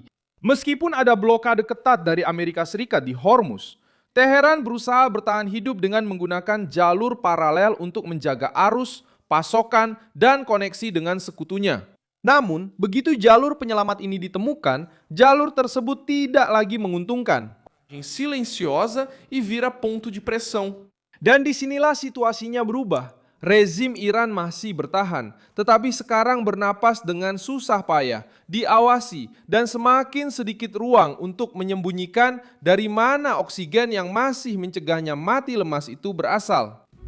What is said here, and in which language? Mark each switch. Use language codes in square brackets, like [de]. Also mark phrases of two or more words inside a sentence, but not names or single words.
[id] Meskipun ada blokade ketat dari Amerika Serikat di Hormuz, Teheran berusaha bertahan hidup dengan menggunakan jalur paralel untuk menjaga arus, pasokan, dan koneksi dengan sekutunya. Namun, begitu jalur penyelamat ini ditemukan, jalur tersebut tidak lagi menguntungkan. [pt] Silenciosa e vira ponto de pressão. [id] Dan disinilah situasinya berubah. Rezim Iran masih bertahan, tetapi sekarang bernapas dengan susah payah, diawasi, dan semakin sedikit ruang untuk menyembunyikan dari mana oksigen yang masih mencegahnya mati lemas itu berasal.